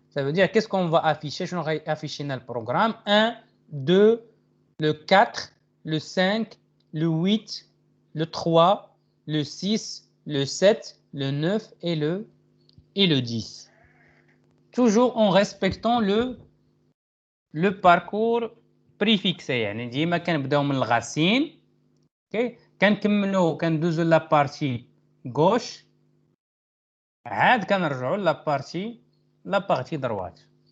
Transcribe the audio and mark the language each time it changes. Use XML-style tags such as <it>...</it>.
<fr>Ça veut dire qu'est-ce qu'on va afficher? Je vais afficher dans le programme 1, 2, le 4, le 5, le 8, le 3, le 6, le 7, le 9 et le 10. Toujours en respectant le parcours préfixé.</fr> <ar>يعني ديما كنبداو من الغاسين. OK كنكملوا كندوزو la partie gauche عاد كنرجعوا la partie droite.</ar>